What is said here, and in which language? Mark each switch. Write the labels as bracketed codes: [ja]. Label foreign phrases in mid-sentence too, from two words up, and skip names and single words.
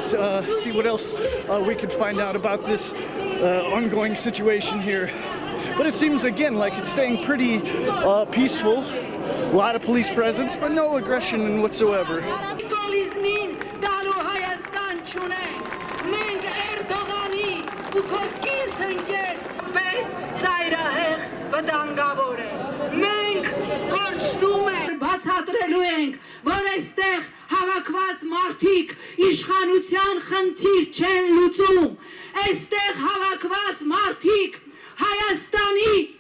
[en] see what else we can find out about this ongoing situation here. but it seems again like it's staying pretty peaceful. A lot of police presence, but no aggression whatsoever. [hy] Բացատրելու ենք, որ այստեղ հավաքված մարդիկ իշխանության խնդիր չեն լուծում, այստեղ հավաքված մարդիկ Հայաստանի